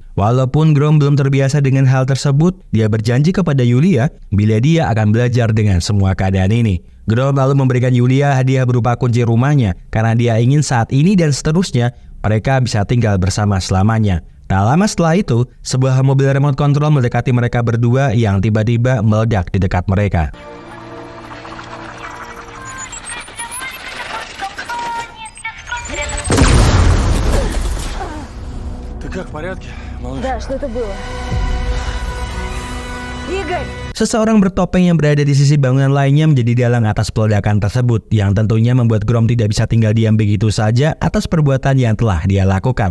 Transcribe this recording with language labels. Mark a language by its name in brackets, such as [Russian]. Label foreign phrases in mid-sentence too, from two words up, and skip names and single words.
[Indonesian] Walaupun Grom belum terbiasa dengan hal tersebut, dia berjanji kepada Julia bila dia akan belajar dengan semua keadaan ini. Grom lalu memberikan Julia hadiah berupa kunci rumahnya karena dia ingin saat ini dan seterusnya mereka bisa tinggal bersama selamanya. Tak lama setelah itu, sebuah mobil remote control mendekati mereka berdua yang tiba-tiba meledak di dekat mereka. [Russian] Ты как, в порядке, малыш? Да, что это было? Игорь! [Indonesian] Seseorang bertopeng yang berada di sisi bangunan lainnya menjadi dalang atas peledakan tersebut, yang tentunya membuat Grom tidak bisa tinggal diam begitu saja atas perbuatan yang telah dia lakukan.